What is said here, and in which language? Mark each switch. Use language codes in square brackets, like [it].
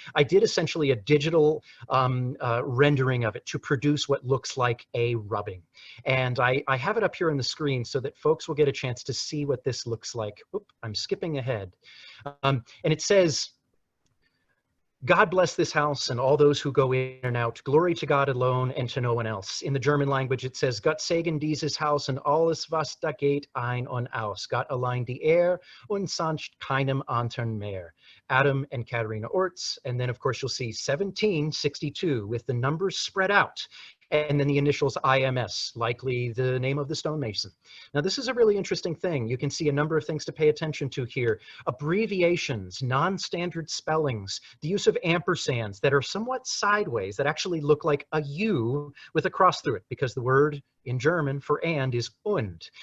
[en] I did essentially a digital rendering of it to produce what looks like a rubbing. And I have it up here on the screen so that folks will get a chance to see what this looks like. Oop, I'm skipping ahead. And it says, God bless this house and all those who go in and out. Glory to God alone and to no one else. In the German language, it says, [de] Gott segen dieses Haus und alles, was da geht, ein und aus. Gott allein die Ehre und sonst keinem anderen mehr. [en] Adam and Katerina Orts. And then, of course, you'll see 1762 with the numbers spread out. And then the initials IMS, likely the name of the stonemason. Now, this is a really interesting thing. You can see a number of things to pay attention to here. Abbreviations, non-standard spellings, the use of ampersands that are somewhat sideways, that actually look like a U with a cross through it, because the word in German for and is und.